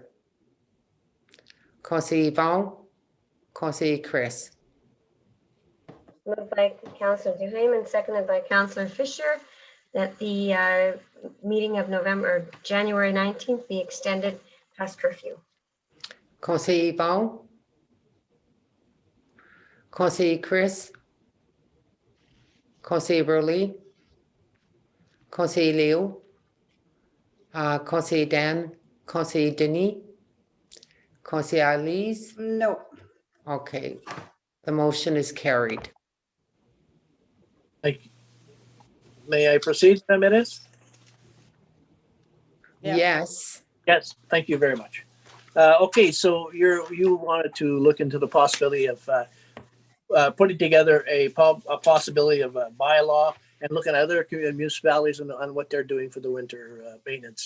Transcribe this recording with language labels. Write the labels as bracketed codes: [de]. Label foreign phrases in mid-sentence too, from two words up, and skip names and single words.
[fr] Conseiller Yvon, Conseiller Chris. [en] Moved by Councillor Duham and seconded by Councillor Fisher, that the meeting of January 19th be extended past curfew. [fr] Conseiller Yvon? Conseiller Chris? Conseiller Burley? Conseiller Leo? Conseiller Dan? Conseiller Denis? Conseiller Elise? [en] no, Okay, the motion is carried. Thank you. May I proceed, 10 minutes? Yeah. Yes, Yes, thank you very much. Okay, so you wanted to look into the possibility of putting together a possibility of a bylaw and looking at other municipalities on what they're doing for the winter maintenance.